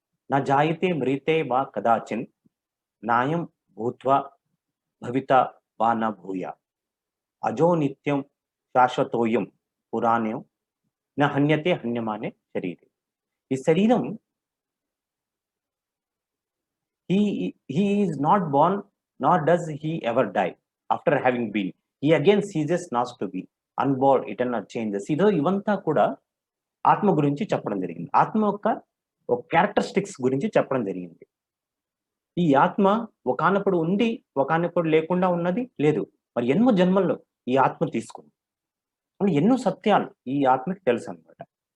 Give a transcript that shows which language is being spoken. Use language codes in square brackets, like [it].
[sa] నా జాయితే మ్రీతే వా కదాచిన్ నాయం భూత్వా భవిత వా న భూయా అజో నిత్యం శాశ్వతోయం పురాణం న హన్యతే హన్యమానే శరీరే. [te] ఈ శరీరం [en] he is not born nor does he ever die after having been. He again ceases not to be. Unborn, eternal changes. [te] ఇవంతా కూడా ఆత్మ గురించి చెప్పడం జరిగింది. ఆత్మ యొక్క ఒక క్యారెక్టరిస్టిక్స్ గురించి చెప్పడం జరిగింది. ఈ ఆత్మ ఒకానప్పుడు ఉండి, ఒకానప్పుడు లేకుండా ఉన్నది లేదు. మరి ఎన్నో జన్మల్లో ఈ ఆత్మ తీసుకుంది. అని ఎన్నో సత్యాలు ఈ ఆత్మకి తెలుసనమాట.